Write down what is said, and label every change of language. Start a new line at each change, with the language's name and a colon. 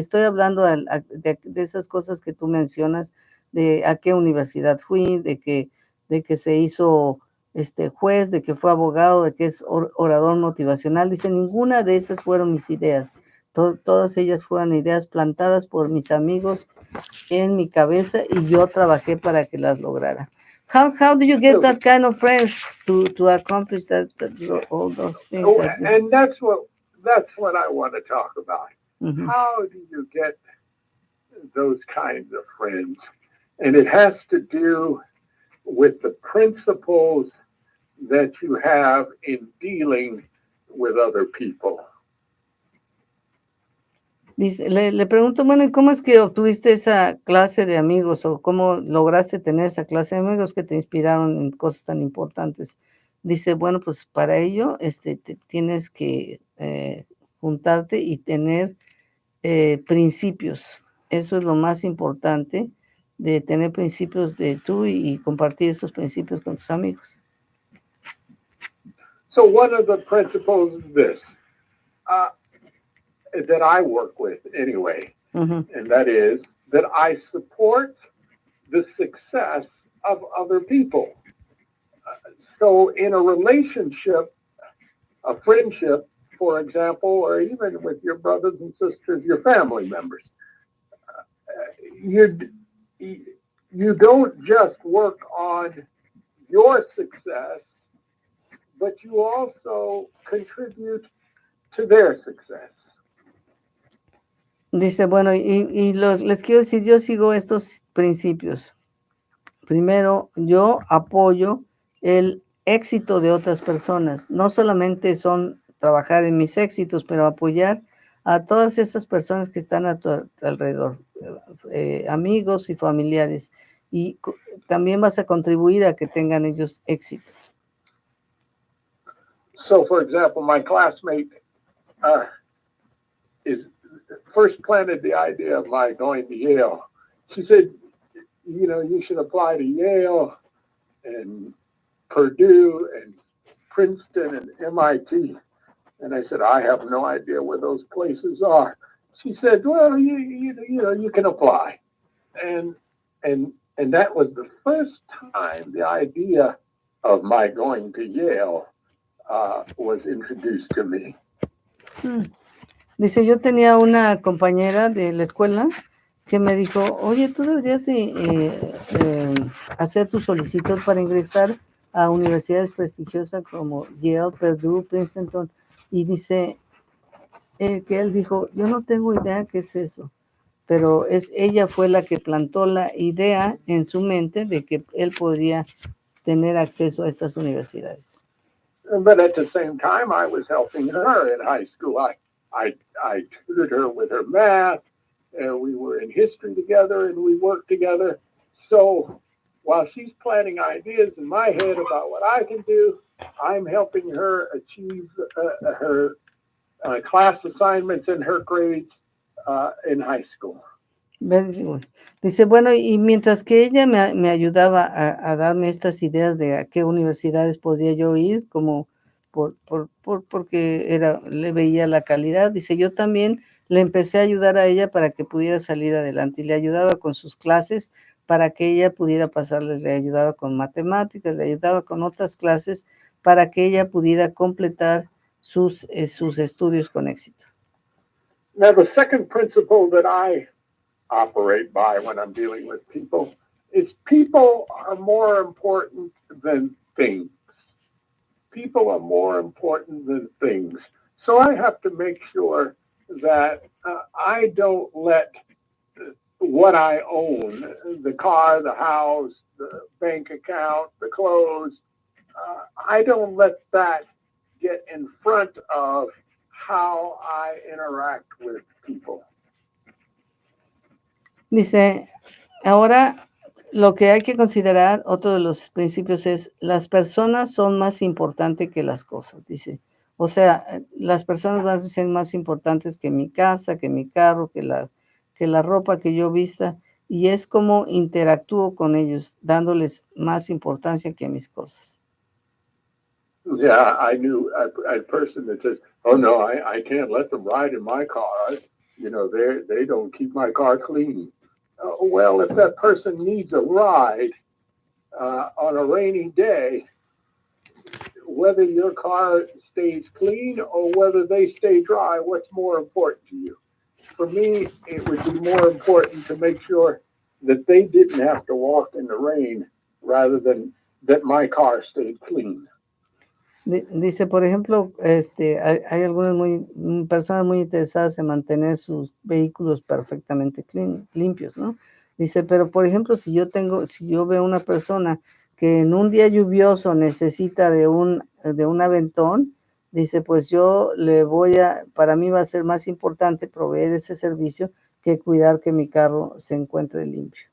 Spanish: Y estoy hablando de esas cosas que tú mencionas, de a qué universidad fui, de que se hizo juez, de que fue abogado, de que es orador motivacional. Dice, ninguna de esas fueron mis ideas. Todas ellas fueron ideas plantadas por mis amigos en mi cabeza y yo trabajé para que las lograra.
English: How do you get that kind of friends to accomplish all those things? Oh, and that's what I want to talk about. Mhm. How do you get those kinds of friends? And it has to do with the principles that you have in dealing with other people.
Spanish: Dice, le pregunto, bueno, ¿y cómo es que obtuviste esa clase de amigos o cómo lograste tener esa clase de amigos que te inspiraron en cosas tan importantes? Dice, bueno, pues para ello tienes que juntarte y tener principios. Eso es lo más importante, de tener principios de tú y compartir esos principios con tus amigos.
English: So one of the principles is this, that I work with anyway, and that is that I support the success of other people. So in a relationship, a friendship, for example, or even with your brothers and sisters, your family members, you don't just work on your success, but you also contribute to their success.
Spanish: Dice, bueno, les quiero decir, yo sigo estos principios. Primero, yo apoyo el éxito de otras personas. No solamente son trabajar en mis éxitos, pero apoyar a todas esas personas que están a tu alrededor, amigos y familiares. Y también vas a contribuir a que tengan ellos éxito.
English: So, for example, my classmate is first planted the idea of my going to Yale. She said, you should apply to Yale and Purdue and Princeton and MIT. And I said, I have no idea where those places are. She said, well, you can apply. And that was the first time the idea of my going to Yale was introduced to me.
Spanish: Dice, yo tenía una compañera de la escuela que me dijo, oye, tú deberías de hacer tu solicitud para ingresar a universidades prestigiosas como Yale, Purdue, Princeton. Y dice que él dijo, yo no tengo idea qué es eso, pero ella fue la que plantó la idea en su mente de que él podría tener acceso a estas universidades.
English: But at the same time, I was helping her in high school. I tutored her with her math, and we were in history together, and we worked together. So while she's planting ideas in my head about what I can do, I'm helping her achieve her class assignments and her grades in high school.
Spanish: Dice, bueno, y mientras que ella me ayudaba a darme estas ideas de a qué universidades podía yo ir, como porque le veía la calidad, dice, yo también le empecé a ayudar a ella para que pudiera salir adelante y le ayudaba con sus clases para que ella pudiera pasarles, le ayudaba con matemáticas, le ayudaba con otras clases para que ella pudiera completar sus estudios con éxito.
English: Now, the second principle that I operate by when I'm dealing with people is people are more important than things. People are more important than things. So I have to make sure that I don't let what I own, the car, the house, the bank account, the clothes, I don't let that get in front of how I interact with people.
Spanish: Dice, ahora lo que hay que considerar, otro de los principios es, las personas son más importantes que las cosas, dice. O sea, las personas van a ser más importantes que mi casa, que mi carro, que la ropa que yo vista, y es como interactúo con ellos, dándoles más importancia que a mis cosas.
English: Yeah, I knew a person that says, "Oh no, I can't let them ride in my car. You know, they don't keep my car clean." Well, if that person needs a ride on a rainy day, whether your car stays clean or whether they stay dry, what's more important to you? For me, it would be more important to make sure that they didn't have to walk in the rain rather than that my car stayed clean.
Spanish: Dice, por ejemplo, hay algunas personas muy interesadas en mantener sus vehículos perfectamente limpios, ¿no? Dice, pero por ejemplo, si yo veo una persona que en un día lluvioso necesita de un aventón, dice, pues para mí va a ser más importante proveer ese servicio que cuidar que mi carro se encuentre limpio.